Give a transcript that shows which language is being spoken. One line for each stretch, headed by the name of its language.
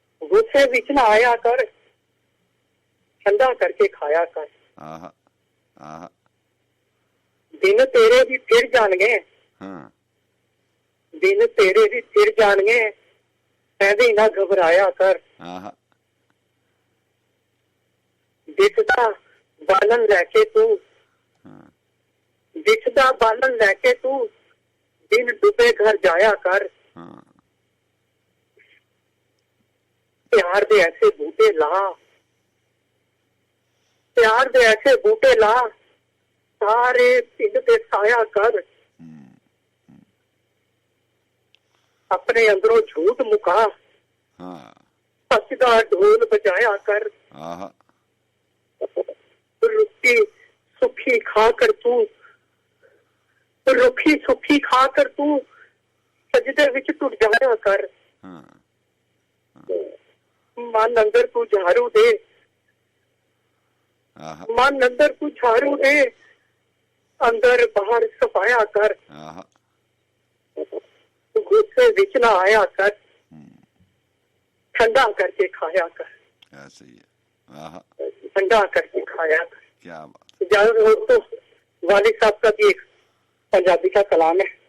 Punjabi: غصے وچ نہ آیا کر، ٹھنڈا کر کے کھایا کر. ہاں ہاں دن تیرے بھی پھر جان گے، ہاں دن تیرے بھی پھر جان گے، ایویں نہ گھبرایا کر. ہاں دکھدا بالن لے کے تو، دکھدا بالن لے کے تو دن ڈوبے گھر جایا کر. ہاں پیار دے ایسے بوٹے لا، پیار دے ایسے بوٹے لا، سارے پنڈ تے سایا کر. اپنے اندروں جھوٹ مکا، ہاں سچ دا ڈھول بجایا کر. ہاں رکھی سکھی کھا کر تو، رکھی سکھی کھا کر تو سجدے وچ ٹوٹ جایا کر. ہاں من اندر تو جھاڑو دے، ہاں من اندر تو جھاڑو دے، اندر باہر صفایا کر. ہاں غصے وچ نہ آیا کر، ٹھنڈا کر کے کھایا کر.
Urdu: ایسے ہی ہے. ہاں
Punjabi: ٹھنڈا کر کے کھایا کر.
Urdu: کیا بات. اجازت ہو تو والد صاحب کا بھی ایک پنجابی کا کلام ہے.